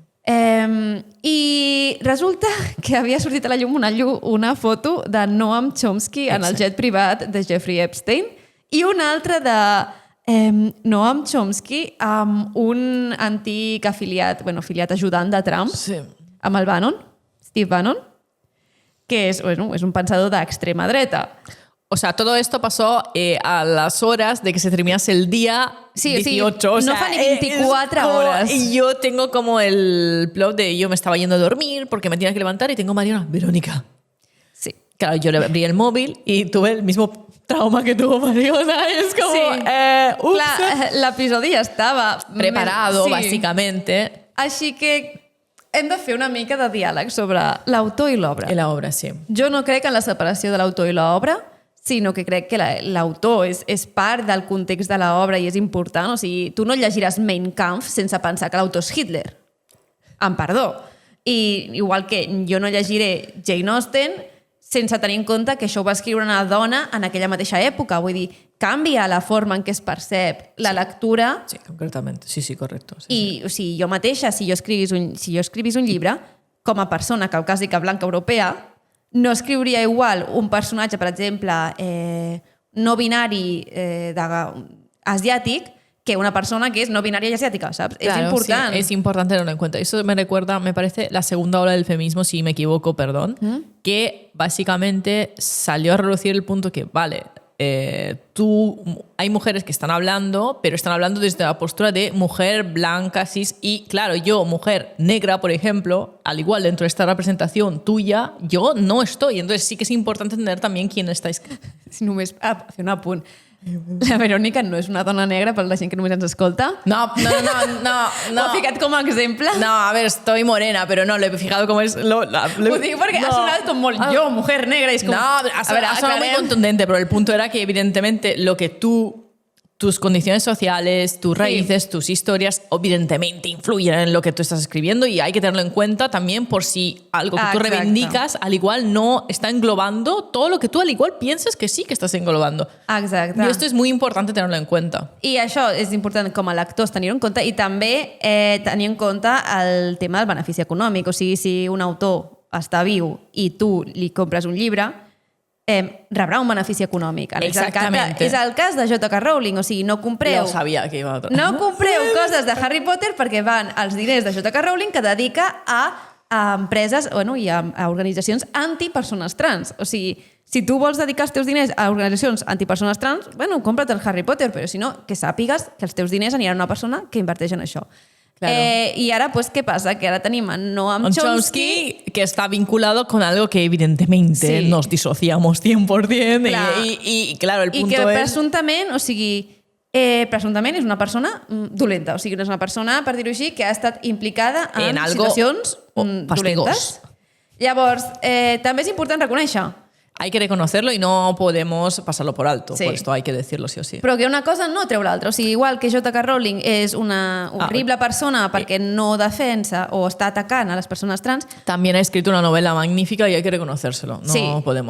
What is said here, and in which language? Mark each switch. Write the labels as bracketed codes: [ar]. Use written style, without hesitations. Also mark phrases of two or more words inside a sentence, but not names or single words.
[ca] I resulta que havia sortit a la llum una foto de Noam Chomsky en el jet privat de Jeffrey Epstein i una altra de Noam Chomsky amb un antic afiliat ajudant de Trump, Sí. amb el Bannon, Steve Bannon, que és un pensador d'extrema dreta. [es] O sea, todo esto pasó a las horas de que se terminase el día Sí, 18. sí, o no sea, [ca] fa ni 24 [es] es como- horas. Y yo tengo como el plot de yo me estaba yendo a dormir porque me tenía que levantar y tengo a Mariona, Verónica. Sí. Claro, yo le abrí el móvil y tuve el mismo trauma que tuvo Mariona. Es como, Sí. ups, [ca] Clar, l'episodi ja estava... [es] preparado, Sí. básicamente. [ca] Així que hem de fer una mica de diàleg sobre l'autor i l'obra. [es] En la obra, sí. [ca] Jo no crec en la separació de l'autor i l'obra, sinó que crec que l'autor és part del context de l'obra i és important. O sigui, tu no llegiràs Mein Kampf sense pensar que l'autor és Hitler. Amb perdó. I igual que jo no llegiré Jane Austen sense tenir en compte que això ho va escriure una dona en aquella mateixa època. Vull dir, canvia la forma en què es percep la lectura. Sí, [es] concretamente. Sí, sí, correcto. Sí, [ca] I, o sigui, jo mateixa, si jo escrivís un llibre, com a persona caucàsica blanca europea, no escriuria igual un personatge, per exemple, no binari asiàtic, que una persona que és no binària i asiàtica, saps? [es] Claro, [ca] és important. [es] sí, es importante tenerlo en cuenta. Eso me recuerda, me parece, la segunda ola del feminismo, si me equivoco, perdón, que básicamente salió a relucir el punto que, vale, hay mujeres que están hablando, pero están hablando desde la postura de mujer blanca, cis, y claro, yo, mujer negra, por ejemplo, al igual dentro de esta representación tuya, yo no estoy. Entonces sí que es importante entender también quién estáis. [ca] Si només fer un apunt. La Verònica no és una dona negra per la gent que només ens escolta. No. Ho he ficat com a exemple. [es] No, a ver, estoy morena, pero no, lo he fijado como es... [ca] Ho dic perquè ha sonat com molt jo, [es] mujer negra, [ca] i és com... [es] No, ha sonado muy contundente, pero el punto era que evidentemente lo que tus condiciones sociales, tus raíces, tus historias, evidentemente influyen en lo que tú estás escribiendo y hay que tenerlo en cuenta también por si algo que tú Exacto. reivindicas al igual no está englobando todo lo que tú al igual piensas que sí que estás englobando. [ca] Exacte. [es] Y esto es muy importante tenerlo en cuenta. [ca] I això és important com a lectors tenir-ho en compte i també tenir en compte el tema del benefici econòmic. O sigui, si un autor està viu i tu li compres un llibre, rebrà un benefici econòmic. [es] Exactamente. [ca] És el cas de J.K. Rowling. O sigui, no compreu... [es] Yo sabía que iba a otra. [ca] No compreu coses de Harry Potter perquè van els diners de J.K. Rowling que dedica a empreses i a organitzacions antipersones trans. O sigui, si tu vols dedicar els teus diners a organitzacions antipersones trans, compra't el Harry Potter, però si no, que sàpigues que els teus diners aniran a una persona que inverteix en això. [es] Claro. [ca] I ara, pues, què passa? Que ara tenim a Noam Chomsky, [es] que está vinculado con algo que evidentemente Sí. nos disociamos 100%. [ca] Clar. [es] Y claro, el [ca] i [es] punto [ca] que [es] es... [ca] presumptament, o sigui, presumptament és una persona dolenta. O sigui, no és una persona, per dir-ho així, que ha estat implicada en [es] algo [ca] situacions fastigós. dolentes. Llavors, també és important reconèixer. [es] Hay que reconocerlo y no podemos pasarlo por alto. Sí. Por esto hay que decirlo sí o sí. [ca] Però que una cosa no treu l'altra. O sigui, igual que J.K. Rowling és una horrible persona perquè no defensa o està atacant a les persones trans, [es] También ha escrito una novela magnífica y hay que reconocérselo. No podemos.